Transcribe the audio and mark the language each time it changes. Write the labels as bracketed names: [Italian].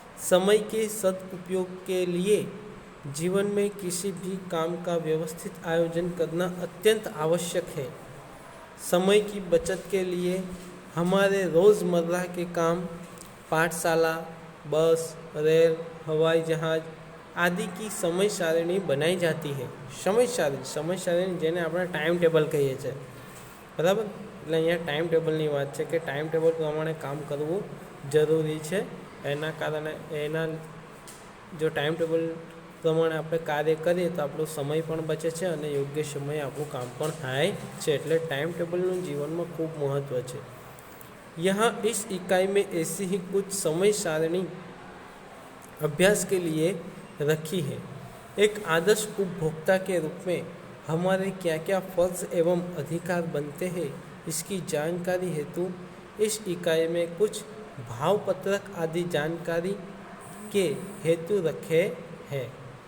[Hindi] समय के सदुपयोग के लिए जीवन में किसी भी काम का व्यवस्थित आयोजन करना अत्यंत आवश्यक है। समय की बचत के लिए हमारे रोज़मर्रा के काम, पाठशाला, बस, रेल, हवाई जहाज आदि की समय सारिणी बनाई जाती है। [Gujarati] समय सारिणी जेने આપણે ટાઈમ ટેબલ કહીએ છીએ, બરાબર। એટલે અહીંયા ટાઈમ ટેબલની વાત છે કે ટાઈમ ટેબલ પ્રમાણે કામ કરવું જરૂરી છે। એના કારણે જો ટાઈમ ટેબલ પ્રમાણે આપણે કાર્ય કરીએ તો આપણો સમય પણ બચે છે અને યોગ્ય સમયે આપણું કામ પણ થાય છે। એટલે ટાઈમ ટેબલનું જીવનમાં ખૂબ મહત્ત્વ છે। [Hindi] यहाँ इस इकाई में ऐसी ही कुछ समय सारिणी अभ्यास के लिए रखी है। एक आदर्श उपभोक्ता के रूप में हमारे क्या क्या फर्ज एवं अधिकार बनते हैं, इसकी जानकारी हेतु इस इकाई में कुछ भावपत्रक आदि जानकारी के हेतु रखे हैं।